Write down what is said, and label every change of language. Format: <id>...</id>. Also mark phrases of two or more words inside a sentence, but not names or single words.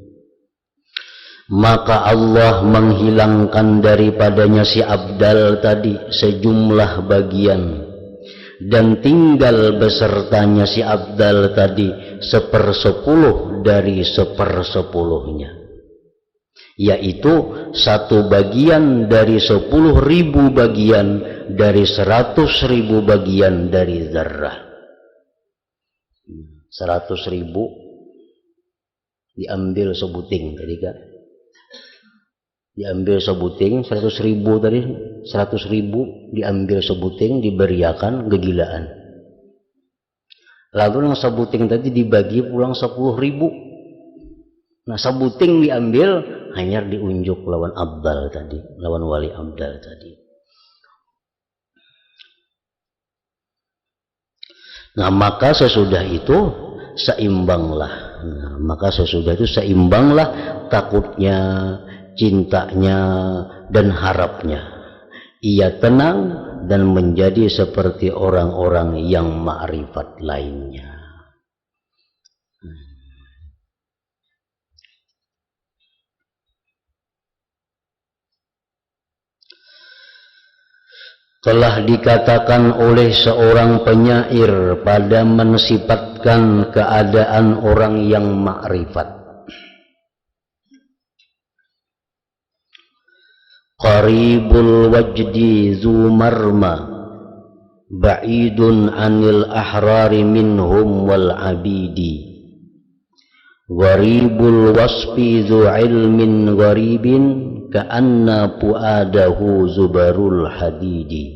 <id>Maka Allah menghilangkan daripadanya si Abdal tadi sejumlah bagian, dan tinggal besertanya si Abdal tadi 1/10 dari 1/10-nya, yaitu 1 bagian dari 10.000 bagian dari 100.000 bagian dari zarrah.</id> <bjn>100.000 diambil sebuting tadi kan, diambil sebuting 100.000 tadi, 100.000 diambil sebuting, diberiakan kegilaan. Lalu yang sebuting tadi dibagi pulang 10.000. Nah, sebuting diambil hanya diunjuk lawan Abdal tadi, lawan wali Abdal tadi.</bjn> <id>Nah, maka sesudah itu seimbanglah. Nah, maka sesudah itu seimbanglah takutnya, cintanya, dan harapnya. Ia tenang dan menjadi seperti orang-orang yang ma'rifat lainnya. Telah dikatakan oleh seorang penyair pada mensifatkan keadaan orang yang ma'rifat.</id> <ar>قريب الوجد ذو مرمى، بعيد عن الأحرار منهم والعبيد. غريب الوصف ذو علم غريب، كأن فؤاده زبر الحديد.</ar>